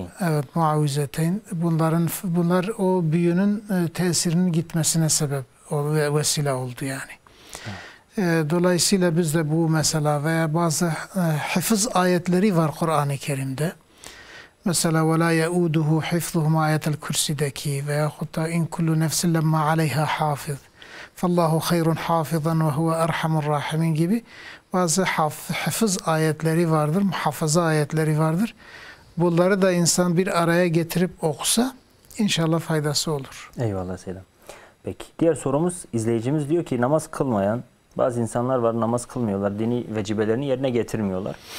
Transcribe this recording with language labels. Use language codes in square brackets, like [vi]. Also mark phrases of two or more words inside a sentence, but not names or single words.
[tr] Evet, muavvizeteyn. Bunlar o büyünün tesirinin gitmesine sebep ve vesile oldu yani. Evet. Dolayısıyla biz de bu mesela veya bazı hafız ayetleri var Kur'an-ı Kerim'de. [ar] Mesela وَلَا يَعُودُهُ حِفْظُهُمْ [tr] ayetel kürsüdeki veyahut da [ar] إن كل نفس لما عليها حافظ. فَاللّٰهُ خَيْرٌ حَافِظًا وَهُوَ اَرْحَمُ الرَّاحِمِينَ [tr] gibi bazı hafız ayetleri vardır, muhafaza ayetleri vardır. Bunları da insan bir araya getirip okusa inşallah faydası olur. Eyvallah Seydam. Peki diğer sorumuz, izleyicimiz diyor ki namaz kılmayan bazı insanlar var, namaz kılmıyorlar, dini vecibelerini yerine getirmiyorlar.